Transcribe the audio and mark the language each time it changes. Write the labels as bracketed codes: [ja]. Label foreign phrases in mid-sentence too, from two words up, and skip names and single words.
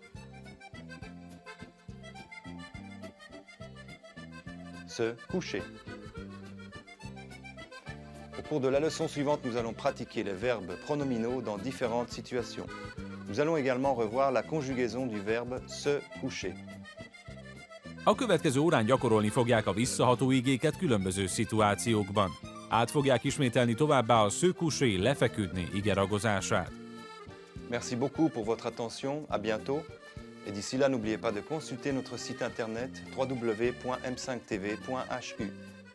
[fr] Se coucher. Au cours de la leçon suivante, nous allons pratiquer les verbes pronominaux dans différentes situations. Nous allons également revoir la conjugaison du verbe se coucher. [hu] A következő órán gyakorolni fogják a visszaható igéket különböző szituációkban. Át fogják ismételni továbbá a [fr] se coucher, [hu] lefeküdni igeragozását. [fr] Merci beaucoup pour votre attention, à bientôt. Et d'ici là, n'oubliez pas de consulter notre site internet www.m5tv.hu.